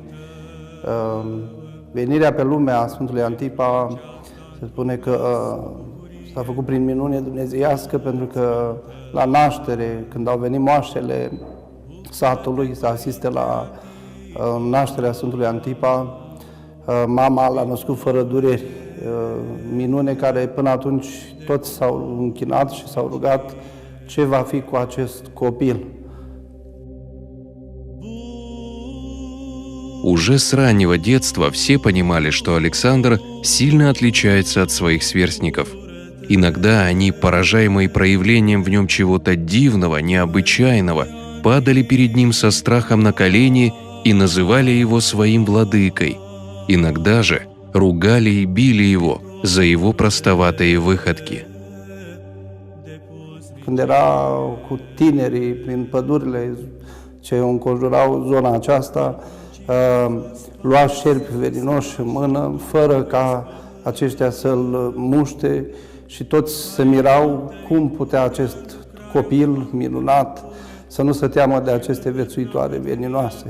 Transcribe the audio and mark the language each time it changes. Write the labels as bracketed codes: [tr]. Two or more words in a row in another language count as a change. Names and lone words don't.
[ro] Venirea pe lume a Sfântului Antipa se spune că s-a făcut prin minune dumnezeiască, pentru că la naștere, când au venit moaștele satului să asiste la nașterea Sfântului Antipa, mama l-a născut fără dureri. Minune care până atunci toți s-au închinat și s-au rugat ce va fi cu acest copil. [ru] Уже с раннего детства все понимали, что Александр сильно отличается от своих сверстников. Иногда они, поражаемые проявлением в нем чего-то дивного, необычайного, падали перед ним со страхом на колени и называли его своим владыкой. Иногда же ругали и били его за его простоватые выходки. [ro] Când era cu tinerii prin pădurile ce înconjurau zona aceasta, lua șerpi veninoși în mână, fără ca aceștia să-l muște, și toți se mirau cum putea acest copil minunat să nu se teamă de aceste viețuitoare veninoase.